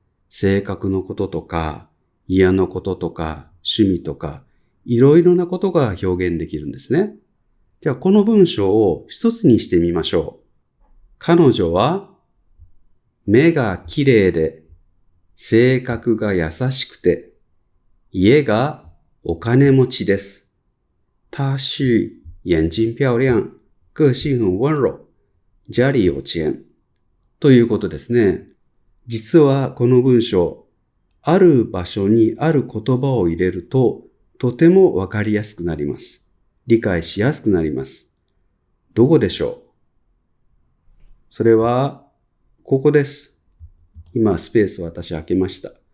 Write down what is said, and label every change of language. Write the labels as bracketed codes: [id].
[ja] 性格のこととか、家のこととか、趣味とか、いろいろなことが表現できるんですね。では、この文章を一つにしてみましょう。彼女は目が綺麗で、性格が優しくて、家がお金持ちです。 [zh] 她是眼睛漂亮、个性很温柔、家里有钱。 [ja] ということですね。実はこの文章、ある場所にある言葉を入れると、とてもわかりやすくなります。理解しやすくなります。どこでしょう？それは、ここです。今、スペース私開けました。